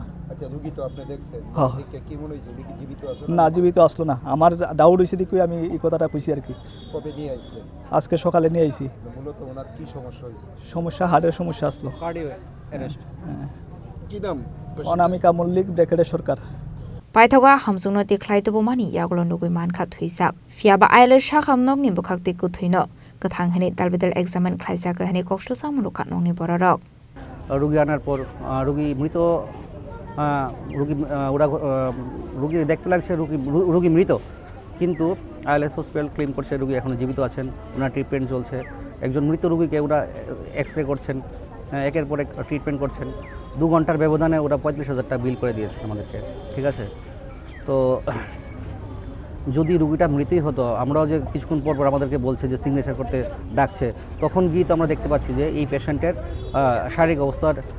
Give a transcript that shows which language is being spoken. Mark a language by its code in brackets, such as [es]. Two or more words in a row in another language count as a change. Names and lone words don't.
[bn] রোগী তো আপনি দেখছেন কি মনে হইছে রোগী জীবিত আছে না জীবিত আসলো না আমার ডাউট হইছে দেখি আমি এই কথাটা কইছি আর কি কবে নিয়ে আইছিলেন আজকে সকালে নিয়ে আইছি মূলত ওনার কি সমস্যা হইছে সমস্যা হার্টের সমস্যা আসলো [en] cardio arrest [bn] কি নাম অনামিকা মল্লিক ব্রেকেটের সরকার [trp] Paithaga hamjungno tiklai to bomani Yakulo Nogoi manka Thwijak fiaba ILS Sakhamnok ni bukhakti kuthino kathang hani talbidal examine khlaisa ka hani Koksilsamung Nokni Bororok [bn] রোগী আনার পর রোগী মৃত রোগী দেখতে লাগছে রোগী মৃত কিন্তু আইএলএস হসপিটাল ক্লেম করছে রোগী এখনো জীবিত আছেন ওনার ট্রিটমেন্ট চলছে একজন মৃত রোগীকে ওরা এক্সরে করছেন একের পর এক ট্রিটমেন্ট করছেন 2 ঘন্টার ব্যবধানে ওরা ৪৫,০০০ টাকা বিল করে দিয়েছে আমাদেরকে ঠিক আছে তো যদি রোগীটা মৃতই হতো আমরাও যে কিছুক্ষণ পর আমাদেরকে বলছে যে সিগনেচার করতে ডাকছে তখন গিয়ে তো আমরা দেখতে পাচ্ছি যে এই পেশেন্টের শারীরিক অবস্থার